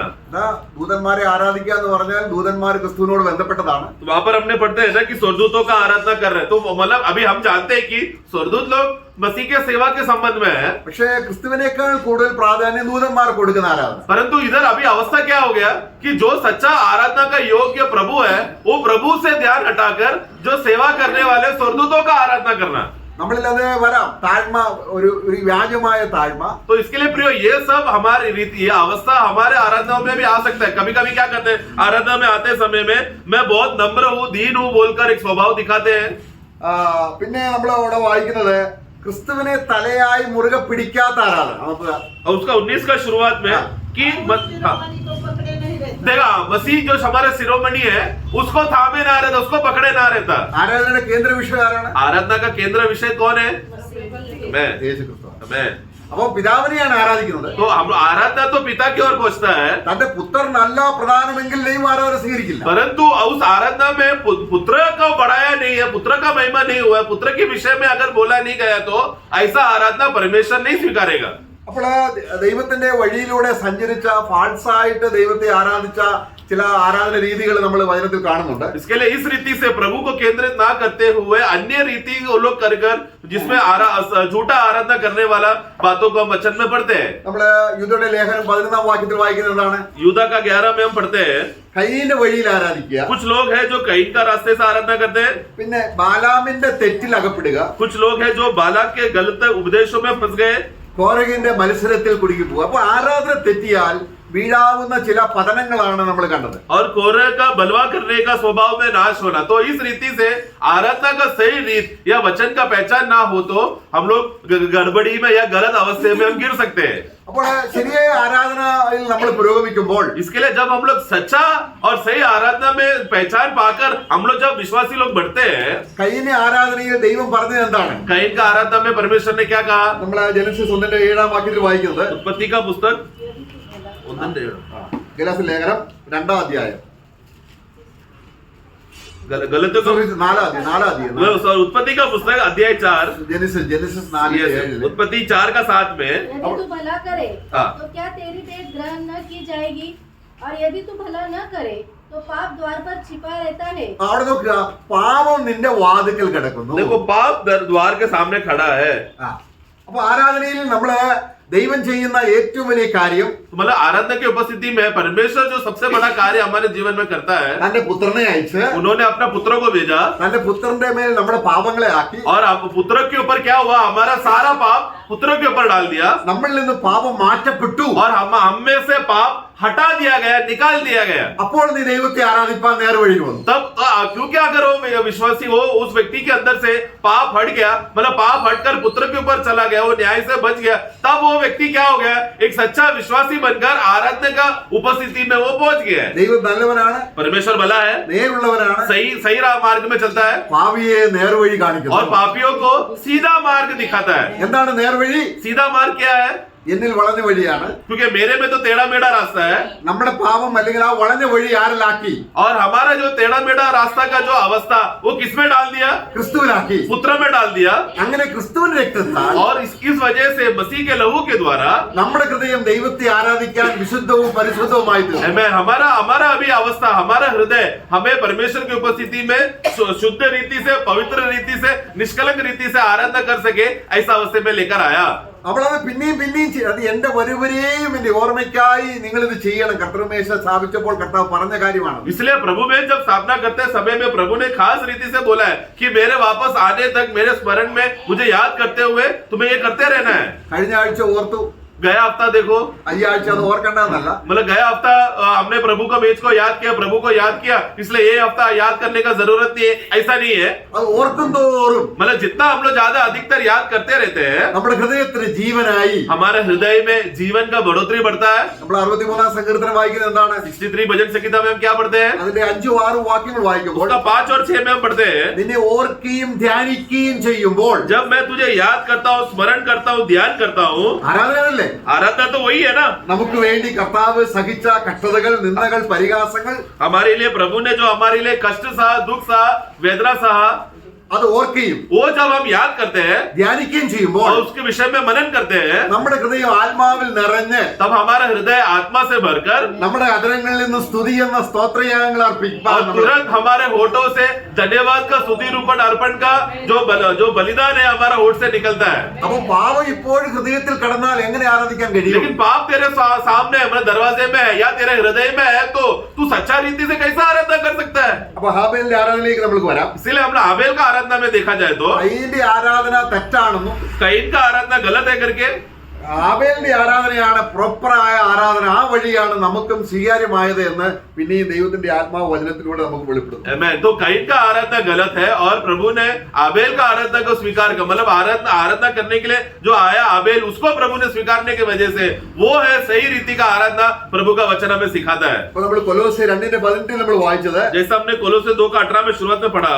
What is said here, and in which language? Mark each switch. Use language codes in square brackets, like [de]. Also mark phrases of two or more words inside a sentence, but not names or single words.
[ml] ദൂതന്മാരെ ആരാധിക്കുക എന്ന് പറഞ്ഞാൽ ദൂതന്മാർ ക്രിസ്തുവിനോട് ബന്ധപ്പെട്ടതാണ്. [hi] वहां पर हमने पढ़ते हैं ना कि स्वर्गदूतों का आराधना कर रहे हैं, तो मतलब अभी हम जानते हैं कि स्वर्गदूत लोग मसीह के सेवा के संबंध में है, [ml] പക്ഷേ ക്രിസ്തുവിനേക്കാൾ കൂടുതൽ പ്രാധാന്യം ദൂതന്മാർ കൊടുക്കുന്ന ആരാധന. [hi] परंतु इधर अभी अवस्था क्या हो गया कि जो सच्चा आराधना का योग्य प्रभु है वो प्रभु से ध्यान हटाकर जो सेवा करने वाले स्वर्गदूतों का आराधना करना. [ml] നമ്മളിൽ അത് വരാം, താഴ്മ, ഒരു വ്യാജമായ താഴ്മ. [hi] तो इसके लिए प्रियो ये सब हमारी रीति ये अवस्था हमारे आराधनाओं में भी आ सकता है. कभी कभी क्या करते हैं, आराधना में आते समय में मैं बहुत नम्र हूँ, दीन हूँ बोलकर एक स्वभाव दिखाते हैं. [ml] പിന്നെ നമ്മൾ അവിടെ വായിക്കുന്നത് ക്രിസ്തുവിനെ തലയായി മുറുകെ പിടിക്കാത്ത ആരാധന. [hi] और उसका 19 का शुरुआत में कि देखा मसीह जो हमारे शिरोमणि है उसको थामे ना रहता, उसको पकड़े ना रहता. [ml] ആരാധനയുടെ കേന്ദ്ര വിഷയം ആരാണ്? [hi] आराधना का केंद्र विषय कौन है? मैं. [ml] യേശു ക്രിസ്തു. [hi] मैं. [ml] അപ്പൊ പിതാവിനെയാണ് ആരാധിക്കുന്നത്. [hi] तो हम आराधना तो पिता की ओर पहुंचता है, [ml] തന്റെ പുത്രനല്ല പ്രധാനമെങ്കിൽ ദൈവം ആരാധന സ്വീകരിക്കില്ല. [hi] परंतु उस आराधना में पुत्र को बढ़ाया नहीं है, पुत्र का महिमा नहीं हुआ है, पुत्र के विषय में अगर बोला नहीं गया तो ऐसा आराधना परमेश्वर नहीं स्वीकारेगा. [ml] അപ്പോൾ ദൈവത്തിന്റെ വഴിയിലൂടെ സഞ്ചരിച്ച ഫാൾസായിട്ട് ദൈവത്തെ ആരാധിച്ച ചില ആരാധന രീതികൾ നമ്മൾ വചനത്തിൽ കാണുന്നുണ്ട്. [hi] इसके लिए इस रीति से प्रभु को केंद्रित ना करते हुए अन्य रीति वो लोग कर जिसमें झूठा आराधना करने वाला बातों को हम वचन में पढ़ते हैं. [ml] നമ്മള് യൂദയുടെ ലേഖനം 11-ാം വാക്യത്തിൽ വായിക്കുന്നത് എന്താണ്? [hi] यूदा का 11 में हम पढ़ते हैं, [ml] കയീന്റെ വഴിയിൽ ആരാധിക്കുക. [hi] कुछ लोग हैं जो कईन का रास्ते से आराधना करते हैं, [ml] പിന്നെ ബാലാമിന്റെ തെറ്റിൽ അകപ്പെടുക. [hi] कुछ लोग हैं जो बालाक के गलत उपदेशों में फंस गए, [ml] കോരഹിന്റെ മത്സരത്തിൽ കുടുങ്ങി പോകുക. അപ്പൊ ആരാധന തെറ്റിയാൽ വീഴാവുന്ന ചില പതനങ്ങളാണ് നമ്മൾ കണ്ടത്. [hi] और कोरह का बलवा करने का स्वभाव में नाश होना. तो इस रीति से आराधना का सही रीत या वचन का पहचान ना हो तो हम लोग गड़बड़ी में या गलत अवस्थे में हम गिर सकते हैं. [ml] അപ്പോൾ ശരിയായ ആരാധനയിൽ നമ്മൾ പുരോഗമിക്കുമ്പോൾ [hi] इसके लिए जब हम लोग सच्चा और सही आराधना में पहचान पाकर हम लोग जब विश्वासी लोग बढ़ते हैं, [ml] കയീന്റെ ആരാധനയിൽ ദൈവം പറഞ്ഞത് എന്താണ്? [hi] कईन का आराधना में परमेश्वर ने क्या कहा? [ml] നമ്മൾ ജനസിസ് 1-7 വാക്യത്തിൽ വായിക്കുന്നത് [hi] उत्पत्ति का पुस्तक 1:7. [ml] ഗലാത്യ ലേഖനം 2-ാം അധ്യായം [hi] गलतियों का [ml] 4-ാം അധ്യായം [hi] उत्पत्ति का पुस्तक अध्याय 4, [ml] ജനസിസ് 4-7 [hi] उत्पत्ति 4 का 7 में, यदि तू भला करे हाँ। तो क्या तेरी भेंट ग्रहण न की जाएगी, और यदि तू भला न करे तो पाप द्वार पर छिपा रहता है. [ml] അവിടെ നോക്കുക, പാപം നിന്റെ വാതിക്കൽ കിടക്കുന്നു. [hi] देखो पाप द्वार के सामने खड़ा है. [ml] അപ്പൊ ആരാധനയിൽ നമ്മള് ദൈവം ചെയ്യുന്ന ഏറ്റവും വലിയ കാര്യം [hi] मतलब आराधना की उपस्थिति में परमेश्वर जो सबसे बड़ा कार्य हमारे जीवन में करता है, [ml] തന്റെ പുത്രനെ അയച്ച് [hi] उन्होंने अपना पुत्रों को भेजा, [ml] തന്റെ പുത്രന്റെ മേൽ നമ്മുടെ പാപങ്ങളെ ആക്കി [hi] और पुत्रों के ऊपर क्या हुआ? हमारा सारा पाप पुत्रों के ऊपर डाल दिया, [ml] നമ്മളിൽ നിന്ന് പാപം മാറ്റപ്പെട്ടു. [hi] और हम में से पाप हटा दिया गया, निकाल दिया गया. [ml] അപ്പോൾ നീ ദൈവത്തെ ആരാധിപ്പാൻ നേർവഴി വന്നു. [hi] तब क्योंकि अगर वो विश्वासी हो, उस व्यक्ति के अंदर से पाप हट गया, मतलब पाप हटकर पुत्र के ऊपर चला गया, वो न्याय से बच गया, तब वो व्यक्ति क्या हो गया? एक सच्चा विश्वासी बनकर आराधना का उपस्थिति में वो पहुंच गया है. [ml] ദൈവം നല്ലവനാണ്, [hi] परमेश्वर भला है, [ml] നേരുള്ളവനാണ്, [hi] सही मार्ग में चलता है, [ml] പാപിയെ നേർവഴി [hi] और [ml] കാണിക്കുന്നു. [hi] पापियों को सीधा मार्ग दिखाता है. [ml] എന്താണ് നേർവഴി? [hi] सीधा मार्ग क्या है? [ml] എന്നിൽ വളഞ്ഞ വഴിയാണ്. [hi] क्योंकि मेरे में तो टेढ़ा मेढ़ा रास्ता है, [ml] നമ്മുടെ പാപം അല്ലെങ്കിൽ ആ വളഞ്ഞ വഴി ആരിലാക്കി? [hi] और हमारा जो टेढ़ा मेढ़ा रास्ता का जो अवस्था वो किसमें डाल दिया? [ml] ക്രിസ്തുവിലാക്കി. [hi] पुत्र में डाल दिया. [ml] അങ്ങനെ ക്രിസ്തുവിന്റെ രക്തത്താൽ [hi] और इस वजह से मसीह के लहू के द्वारा [ml] നമ്മുടെ ഹൃദയം ദൈവത്തെ ആരാധിക്കാൻ വിശുദ്ധവും പരിശുദ്ധവുമായി തീർന്നു. [hi] हमें हमारा अभी अवस्था, हमारा हृदय हमें परमेश्वर की उपस्थिति में शुद्ध रीति से, पवित्र रीति से, निष्कलंक रीति से आराधना कर सके, ऐसा अवस्थे में लेकर आया. [ml] അവളത് പിന്നെയും അത് എന്റെ വരുവരെയും എന്റെ ഓർമ്മയ്ക്കായി നിങ്ങൾ ഇത് ചെയ്യണം. കർത്തൃമേശ സ്ഥാപിച്ചപ്പോൾ കർത്താവ് പറഞ്ഞ കാര്യമാണ്. [hi] इसलिए प्रभु में जब स्थापना करते समय में प्रभु ने खास रीति से बोला है कि मेरे वापस आने तक मेरे स्मरण में मुझे याद करते हुए तुम्हें ये करते रहना है. [ml] കഴിഞ്ഞ ആഴ്ച ഓർത്തു, [hi] गया हफ्ता देखो, [ml] ഈ ആഴ്ച അത് ഓർക്കേണ്ടതെന്നല്ല. [hi] मतलब गया हफ्ता हमने प्रभु का मैच को याद किया, प्रभु को याद किया, इसलिए ये हफ्ता याद करने का जरूरत नहीं है, ऐसा नहीं है. [ml] അത് ഓർക്കും തോറും [hi] मतलब जितना हम लोग ज्यादा अधिकतर याद करते रहते हैं, [ml] നമ്മുടെ ഹൃദയത്തിന് ജീവനായി. [hi] हमारे हृदय में जीवन का बढ़ोतरी बढ़ता है. [ml] നമ്മൾ 63-ാം സങ്കീർത്തനം വായിക്കുന്നത് എന്താണ്? [hi] 63 भजन संहिता में हम क्या पढ़ते हैं? [ml] അതിന്റെ 5-6 വാക്യങ്ങൾ വായിക്കുമ്പോൾ [hi] उसका 5 और 6 में हम पढ़ते हैं, [ml] നിന്നെ ഓർക്കുകയും ധ്യാനിക്കുകയും ചെയ്യുമ്പോൾ [hi] जब मैं तुझे याद करता हूँ, स्मरण करता हूँ, ध्यान करता हूँ. [ml] ആരാധനയല്ലേ? [hi] आराधना तो वही है ना. [ml] നമുക്ക് വേണ്ടി കർത്താവ് സഹിച്ച കഷ്ടതകൾ, നിന്ദകൾ, പരിഹാസങ്ങൾ [hi] हमारे लिए प्रभु ने जो हमारे लिए कष्ट सहा, दुख सहा, वेदना सहा, [ml] അത് ഓർക്കുകയും [hi] वो जब हम याद करते हैं [ml] ധ്യാനിക്കുകയും ചെയ്യുമ്പോൾ [hi] और उसके विषय में मनन करते हैं, [ml] നമ്മുടെ ഹൃദയം ആത്മാവിൽ നിറഞ്ഞ് [hi] तब हमारा हृदय आत्मा से भरकर [ml] നമ്മുടെ അധരങ്ങളിൽ നിന്ന് സ്തുതി എന്ന സ്തോത്രയാഗങ്ങൾ അർപ്പിക്കാൻ [hi] और तुरंत हमारे होठों से धन्यवाद का स्तुति रूपण अर्पण का जो बलिदान है हमारा होठ से निकलता है. [ml] അപ്പൊ പാപം ഇപ്പോഴും ഹൃദയത്തിൽ കടന്നാൽ എങ്ങനെ ആരാധിക്കാൻ കഴിയും? [hi] लेकिन पाप तेरे सामने है, मतलब दरवाजे में है या तेरे हृदय में है, तो तू सच्चा रीति से कैसा आराधना कर सकता है? [ml] അപ്പൊ ഹാബേലിന്റെ ആരാധനയിലേക്ക് നമുക്ക് വരാം. [hi] इसीलिए हम आबेल का आराधना में देखा जाए तो [ml] കയീന്റെ ആരാധന തെറ്റാണെന്നും [hi] कईन का आराधना गलत है करके [ml] ആബേലിന്റെ ആരാധനയാണ് പ്രോപ്പറായ ആരാധന, ആ വഴിയാണ് നമുക്കും സ്വീകാര്യമായത് എന്ന് പിന്നെയും ദൈവത്തിന്റെ ആത്മാവ് വചനത്തിലൂടെ നമുക്ക് വെളിപ്പെടും. [hi] तो कईन का आराधना गलत है और प्रभु ने आबेल का आराधना को स्वीकार कर, मतलब आराधना करने के लिए जो आया आबेल, उसको प्रभु ने स्वीकारने की वजह से वो है सही रीति का आराधना प्रभु का वचन हमें सिखाता है. [ml] അപ്പൊ നമ്മൾ കൊലോസ്യർ 2:18 നമ്മൾ വായിച്ചത്, [hi] जैसा हमने कोलोसे 2:18 में शुरुआत में पढ़ा,